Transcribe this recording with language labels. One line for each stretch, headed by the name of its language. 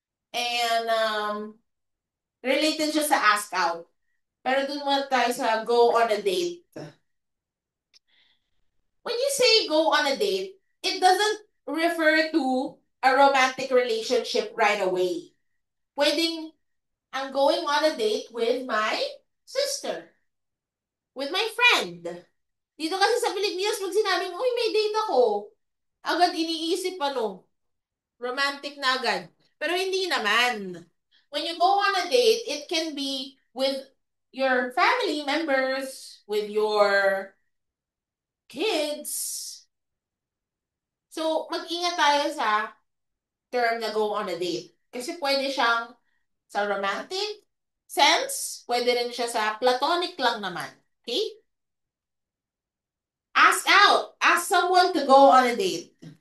English: And related
Filipino: siya sa
English: ask out.
Filipino: Pero dun muna tayo sa
English: go on a date. When you say go on a date, it doesn't refer to a romantic relationship right away.
Filipino: Pwedeng,
English: I'm going on a date with my sister, with my friend.
Filipino: Dito kasi sa Pilipinas, pag sinabing, uy, may date ako, agad iniisip romantic na agad. Pero hindi naman.
English: When you go on a date, it can be with your family members, with your kids.
Filipino: So, mag-ingat tayo sa term na
English: go on a date.
Filipino: Kasi pwede siyang sa
English: romantic sense,
Filipino: pwede rin siya sa platonic lang naman.
English: Okay? Ask out. Ask someone to go on a date.